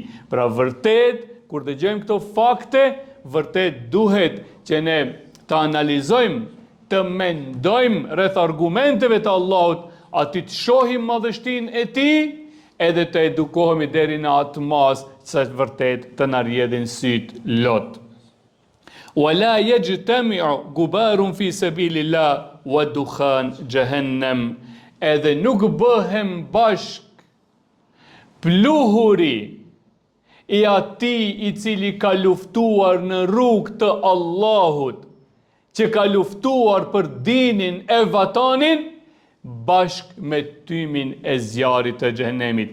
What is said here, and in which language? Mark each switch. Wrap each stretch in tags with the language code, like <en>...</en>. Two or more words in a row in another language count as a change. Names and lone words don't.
<sq>Pra vërtet, kur dëgjojmë këto fakte, vërtet duhet që ne të analizojmë, të mendojmë rreth argumenteve të Allahut, aty të shohim madhështinë e tij, edhe të edukohemi deri në atë mas sa vërtet të na rrjedhin syt lot.</sq> <ar>ولا يجتمع غبار في سبيل الله ودخان جهنم.</ar> <sq>Edhe nuk bëhem bashk pluhuri i atij i cili ka luftuar në rrugë të Allahut, që ka luftuar për dinin e vatanin, bashk me tymin e zjarit të xhenemit.</sq>